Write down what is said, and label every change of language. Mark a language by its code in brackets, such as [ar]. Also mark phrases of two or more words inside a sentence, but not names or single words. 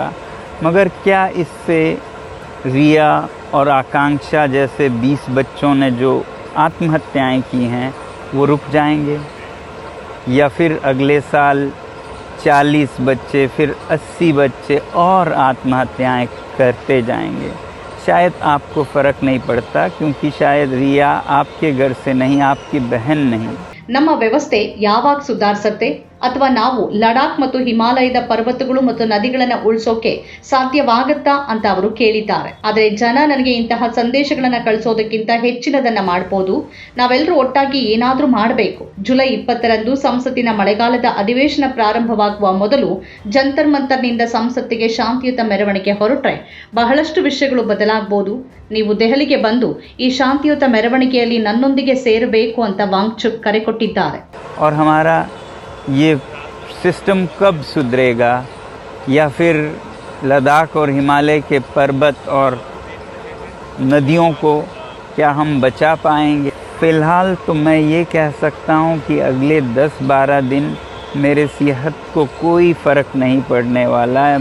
[hi] मगर क्या इससे रिया और आकांक्षा जैसे 20 बच्चों ने जो आत्महत्याएं की हैं वो रुक जाएंगे? या फिर अगले साल 40 बच्चे, फिर 80 बच्चे और आत्महत्याएं करते जाएंगे? शायद आपको फ़र्क नहीं पड़ता क्योंकि शायद रिया आपके घर से नहीं, आपकी बहन नहीं. [kn] ನಮ್ಮ ವ್ಯವಸ್ಥೆ ಯಾವಾಗ ಸುಧಾರಿಸುತ್ತೆ ಅಥವಾ ನಾವು ಲಡಾಖ್ ಮತ್ತು ಹಿಮಾಲಯದ ಪರ್ವತಗಳು ಮತ್ತು ನದಿಗಳನ್ನು ಉಳಿಸೋಕೆ ಸಾಧ್ಯವಾಗತ್ತಾ ಅಂತ ಅವರು ಕೇಳಿದ್ದಾರೆ. ಆದರೆ ಜನ ನನಗೆ ಇಂತಹ ಸಂದೇಶಗಳನ್ನು ಕಳಿಸೋದಕ್ಕಿಂತ ಹೆಚ್ಚಿನದನ್ನ ಮಾಡಬಹುದು. ನಾವೆಲ್ಲರೂ ಒಟ್ಟಾಗಿ ಏನಾದರೂ ಮಾಡಬೇಕು. ಜುಲೈ 20ರಂದು ಸಂಸತ್ತಿನ ಮಳೆಗಾಲದ ಅಧಿವೇಶನ ಪ್ರಾರಂಭವಾಗುವ ಮೊದಲು ಜಂತರ್ ಮಂತರ್ನಿಂದ ಸಂಸತ್ತಿಗೆ ಶಾಂತಿಯುತ ಮೆರವಣಿಗೆ ಹೊರಟ್ರೆ ಬಹಳಷ್ಟು ವಿಷಯಗಳು ಬದಲಾಗಬಹುದು. ನೀವು ದೆಹಲಿಗೆ ಬಂದು ಈ ಶಾಂತಿಯುತ ಮೆರವಣಿಗೆಯಲ್ಲಿ ನನ್ನೊಂದಿಗೆ ಸೇರಬೇಕು ಅಂತ ವಾಂಗ್ಚುಕ್ ಕರೆ ಕೊಟ್ಟಿದ್ದಾರೆ. [hi] और हमारा ये सिस्टम कब सुधरेगा या फिर लद्दाख और हिमालय के पर्वत और नदियों को क्या हम बचा पाएंगे? फ़िलहाल तो मैं ये कह सकता हूँ कि अगले 10-12 दिन मेरे सेहत को कोई फ़र्क नहीं पड़ने वाला है.